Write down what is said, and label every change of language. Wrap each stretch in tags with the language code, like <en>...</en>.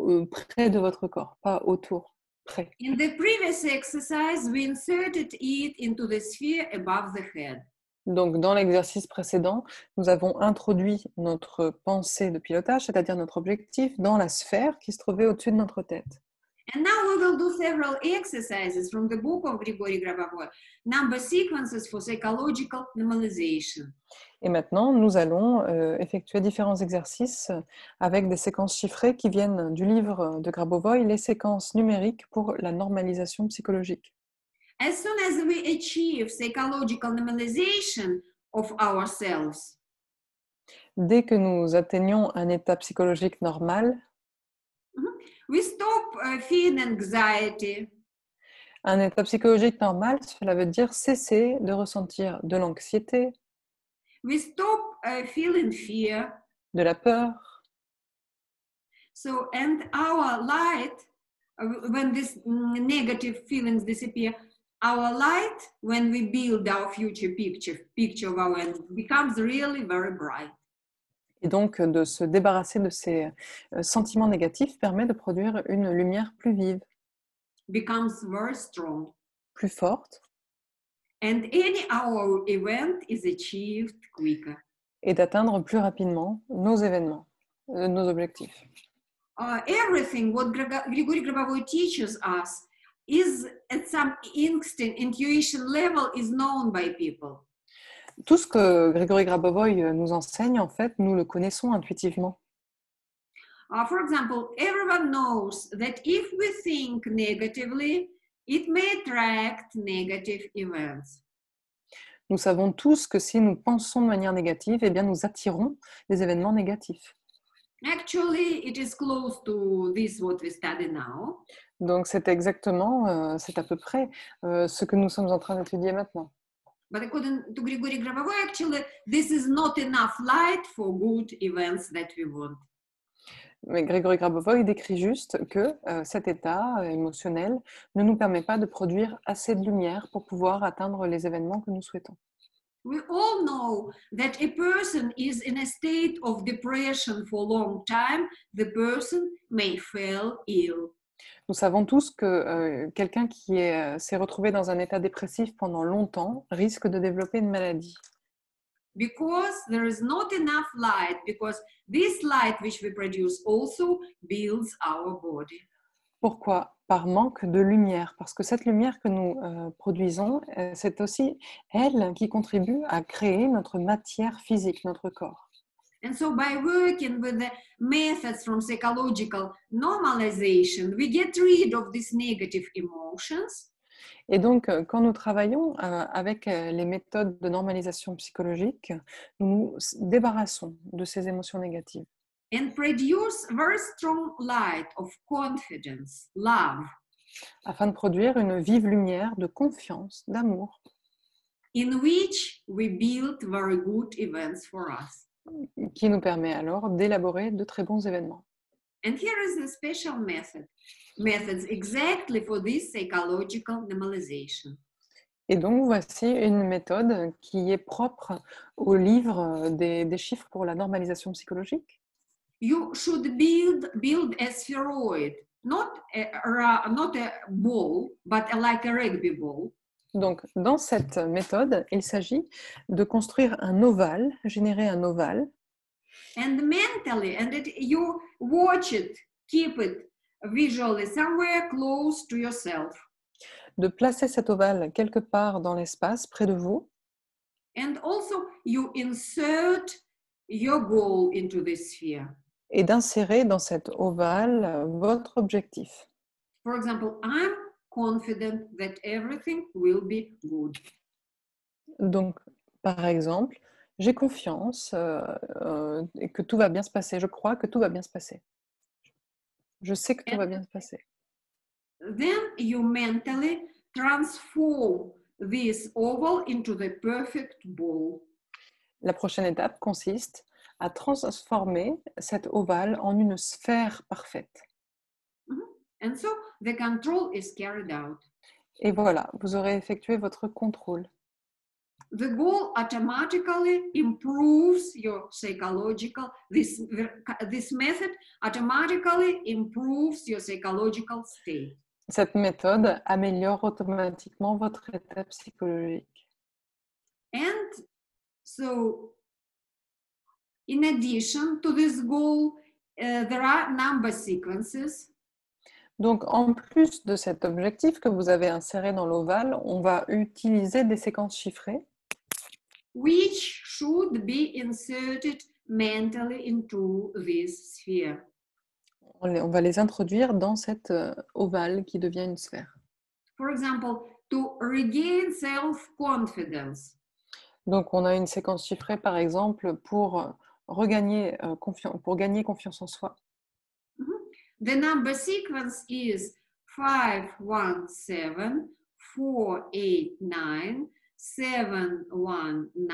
<fr>Près de votre corps, pas autour, près.</fr> <en>In the previous exercise, we inserted it into the sphere above the head.</en> <fr>Donc, dans l'exercice précédent, nous avons introduit notre pensée de pilotage, c'est-à-dire notre objectif, dans la sphère qui se trouvait au-dessus de notre tête.</fr> <en>And now we will do several exercises from the book of Grigory Grabovoy, number sequences for psychological normalization.</en> <fr>Et maintenant, nous allons effectuer différents exercices avec des séquences chiffrées qui viennent du livre de Grabovoy, les séquences numériques pour la normalisation psychologique.</fr> <en>As soon as we achieve psychological normalization of ourselves,</en> <fr>dès que nous atteignons un état psychologique normal,</fr> <en>we stop feeling anxiety.</en> <fr>Un état psychologique normal, cela veut dire cesser de ressentir de l'anxiété.</fr> <en>We stop feeling fear.</en> <fr>de la peur.</fr> <en>So, and our light, when these negative feelings disappear, our light, when we build our future picture of our end, becomes really very bright.</en> <fr>Et donc, de se débarrasser de ces sentiments négatifs permet de produire une lumière plus vive,</fr> <en>Becomes very strong.</en> <fr>plus forte,</fr> <en>And any our event is achieved quicker.</en> <fr>et d'atteindre plus rapidement nos événements, nos objectifs.</fr> <en>Everything what Grigory Grabovoy teaches us is at some instinct, intuition level is known by people.</en> <fr>Tout ce que Grigory Grabovoy nous enseigne, en fait, nous le connaissons intuitivement.</fr> <en>For example, everyone knows that if we think negatively, it may attract negative events.</en> <fr>Nous savons tous que si nous pensons de manière négative, eh bien, nous attirons des événements négatifs.</fr> <en>Actually, it is close to this what we study now.</en> <fr>Donc, c'est exactement, c'est à peu près ce que nous sommes en train d'étudier maintenant.</fr> <en>But according to Grigory Grabovoy, actually, this is not enough light for good events that we want.</en> <fr>Mais Grigory Grabovoy décrit juste que cet état émotionnel ne nous permet pas de produire assez de lumière pour pouvoir atteindre les événements que nous souhaitons.</fr> <en>We all know that a person is in a state of depression for a long time, the person may fall ill.</en> <fr>Nous savons tous que quelqu'un qui s'est retrouvé dans un état dépressif pendant longtemps risque de développer une maladie.</fr> <en>Because there is not enough light, because this light which we produce also builds our body.</en> <fr>Pourquoi? Par manque de lumière, parce que cette lumière que nous produisons, c'est aussi elle qui contribue à créer notre matière physique, notre corps.</fr> <en>And so by working with the methods from psychological normalization, we get rid of these negative emotions.</en> <fr>Et donc, quand nous travaillons avec les méthodes de normalisation psychologique, nous nous débarrassons de ces émotions négatives.</fr> <en>And produce very strong light of confidence, love,</en> <fr>Afin de produire une vive lumière de confiance, d'amour,</fr> <en>in which we build very good events for us.</en> <fr>qui nous permet alors d'élaborer de très bons événements.</fr> <en>And here is a special methods exactly for this psychological normalization.</en> <fr>Et donc, voici une méthode qui est propre au livre des chiffres pour la normalisation psychologique.</fr> <en>You should build a spheroid, not a ball, but like a rugby ball.</en> <fr>Donc, dans cette méthode, il s'agit de construire un ovale, générer un ovale,</fr> <en>And mentally, you watch it, keep it visually somewhere close to yourself.</en> <fr>de placer cet ovale quelque part dans l'espace près de vous,</fr> <en>And also you insert your goal into this sphere.</en> <fr>et d'insérer dans cet ovale votre objectif.</fr> <en>For example, I'm confident that everything will be good.</en> <fr>Donc, par exemple, j'ai confiance et que tout va bien se passer. Je crois que tout va bien se passer. Je sais que tout va bien se passer.</fr> <en>Then you mentally transform this oval into the perfect ball.</en> <fr>La prochaine étape consiste à transformer cet ovale en une sphère parfaite.</fr> <en>And so the control is carried out.</en> <fr>Et voilà, vous aurez effectué votre contrôle.</fr> <en>The goal automatically improves your psychological, this method automatically improves your psychological state.</en> <fr>Cette méthode améliore automatiquement votre état psychologique.</fr> <en>And so, in addition to this goal, there are number sequences.</en> <fr>Donc, en plus de cet objectif que vous avez inséré dans l'ovale, on va utiliser des séquences chiffrées</fr> <en>Which should be inserted mentally into this sphere.</en> <fr>On va les introduire dans cet ovale qui devient une sphère.</fr> <en>For example, to regain self-confidence.</en> <fr>Donc, on a une séquence chiffrée, par exemple, pour gagner confiance en soi.</fr> <en>The number sequence is 517 489 719</en>